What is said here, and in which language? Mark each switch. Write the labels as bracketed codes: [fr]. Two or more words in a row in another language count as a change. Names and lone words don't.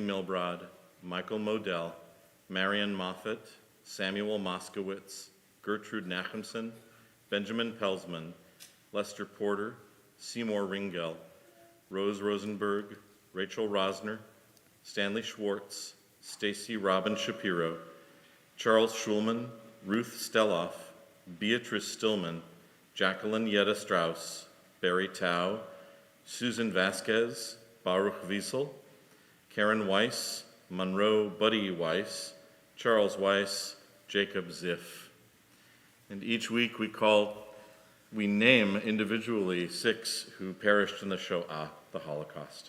[en] Milbrod, Michael Modell, Marion Moffett, Samuel Moskowitz, Gertrude Nachemson, Benjamin Pelsman, Lester Porter, Seymour Ringel, Rose Rosenberg, Rachel Rosner, Stanley Schwartz, Stacy Robin Shapiro, Charles Schulman, Ruth Steloff, Beatrice Stillman, Jacqueline Yetta Strauss, Barry Tao, Susan Vasquez, Baruch Wiesel, Karen Weiss, Monroe Buddy Weiss, Charles Weiss, Jacob Ziff. And each week we name individually 6 who perished in the Shoah, the Holocaust.